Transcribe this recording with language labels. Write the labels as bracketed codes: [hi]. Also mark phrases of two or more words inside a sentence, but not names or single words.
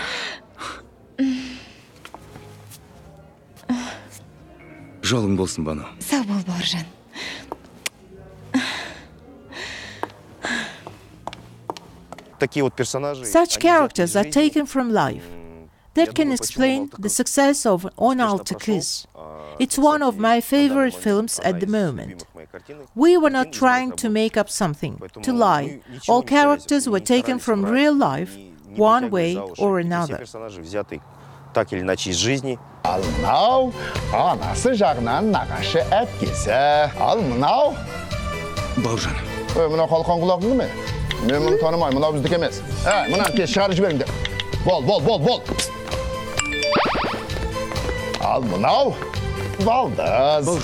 [kk] Жолың болсын, Бану. Сау бол, Бауыржан. [en] Such characters are taken from life. That can explain the success of On Altı Kız. It's one of my favorite films at the moment. We were not trying to make up something, to lie. All characters were taken from real life, one way or another. [kk] Ал мынау анасы жағынан нағашы әпкесі. Ал мынау Бауыржан. Мынау қалқан құлақтың ме? Мен мұны танымаймын, мынау біздікі емес. Мына кез шығарып жіберіңдер. Бол. Ал мынау балдыз.